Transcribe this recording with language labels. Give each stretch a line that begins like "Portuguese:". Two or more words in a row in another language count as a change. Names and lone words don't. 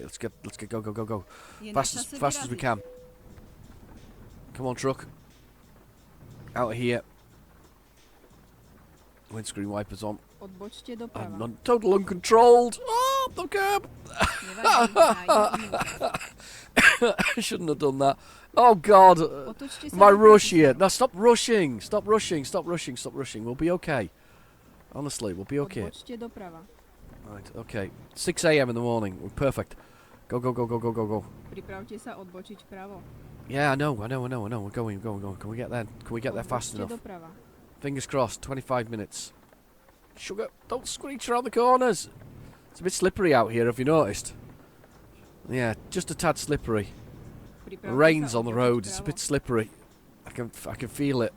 English: Let's get go. Fast as we can. Come on, truck. Out of here. Windscreen wipers on.
Slovak: Odbočte doprava.
English: I'm on total uncontrolled. Oh, the curb. I shouldn't have done that. Oh, God.
Slovak: Otočte sa
English: My
Slovak: doprava.
English: rush here. No, stop rushing. Stop rushing. Stop rushing. Stop rushing. We'll be okay. Honestly, we'll be okay.
Slovak: Odbočte doprava.
English: Right, okay. 6 a.m. in the morning. We're perfect. Go.
Slovak: Pripravte sa odbočiť pravo.
English: Yeah, I know. We're going. Can we get there? Can we get there fast
Slovak: Odbočte
English: enough?
Slovak: doprava.
English: Fingers crossed. 25 minutes. Sugar, don't screech around the corners. It's a bit slippery out here, have you noticed? Yeah, just a tad slippery. The rain's on the road. It's a bit slippery. I can feel it.